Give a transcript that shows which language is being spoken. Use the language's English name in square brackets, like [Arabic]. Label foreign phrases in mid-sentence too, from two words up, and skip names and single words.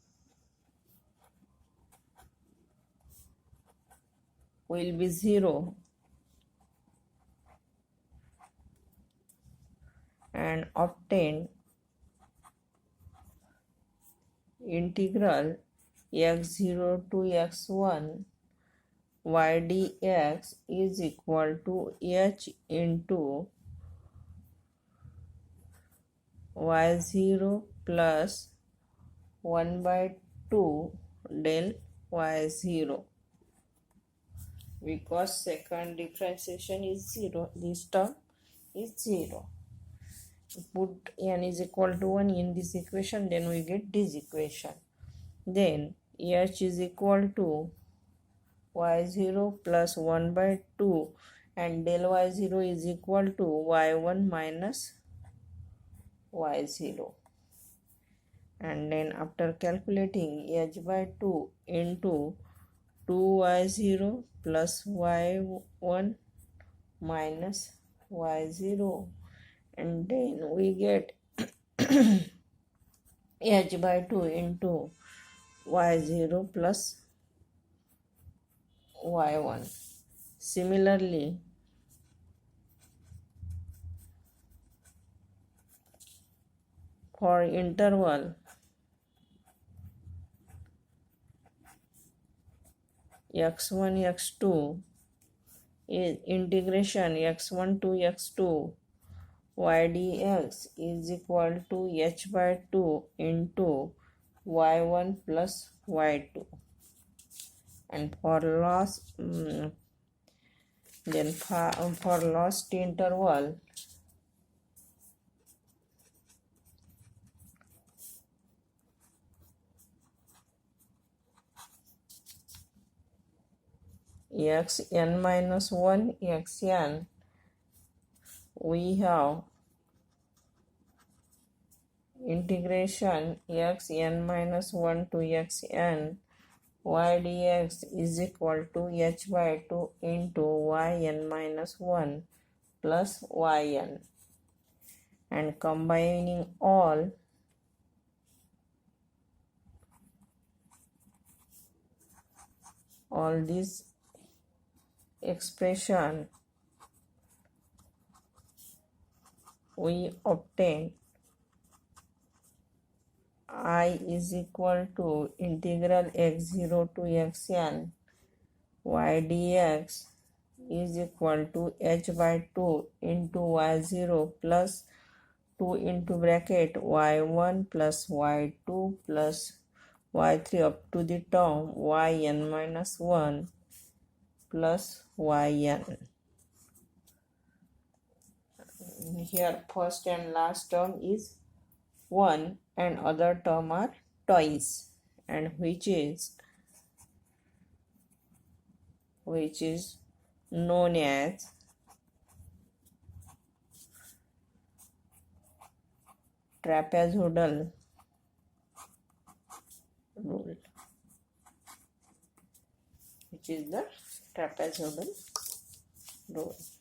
[English] will be 0, and obtain integral x0 to x1 y dx is equal to h into y0 plus 1 by 2 del y0, because second differentiation is 0, this term is 0. Put n is equal to 1 in this equation, then we get this equation. Then h is equal to y0 plus 1 by 2 and del y0 is equal to y1 minus y0. And then after calculating h by 2 into 2y0 plus y1 minus y0, and then we get h by 2 into y0 plus y1. Similarly, for interval x1 x2 is integration x1 to x2 y dx is equal to h by 2 into y1 plus y2. And for last interval xn minus 1 xn, we have integration xn minus 1 to xn y dx is equal to h by 2 into yn minus 1 plus yn. And combining all these expression, we obtain I is equal to integral x0 to xn y dx is equal to h by 2 into y0 plus 2 into bracket y1 plus y2 plus y3 up to the term yn minus 1 plus yn. Here first and last term is 1 and other term are twice, and which is known as trapezoidal rule, which is the trapezoidal rule.